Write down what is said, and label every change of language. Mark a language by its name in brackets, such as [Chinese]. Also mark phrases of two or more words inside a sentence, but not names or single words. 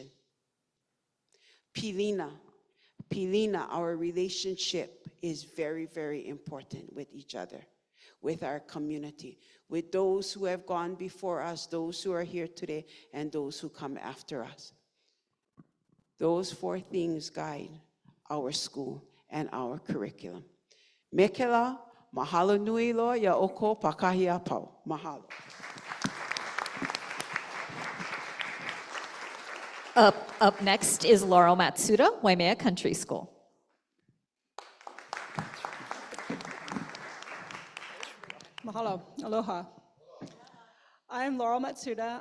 [English] Pilina, our relationship is very, very important with each other, with our community, with those who have gone before us, those who are here today, and those who come after us. Those 4 things guide our school and our curriculum. [Hawaiian] Mekela, mahalo nui loa ya oko pakahi apau. Mahalo. [English] Up next is Laurel Matsuda, Waimea Country School. [Hawaiian] Mahalo, aloha. [English] I'm Laurel Matsuda.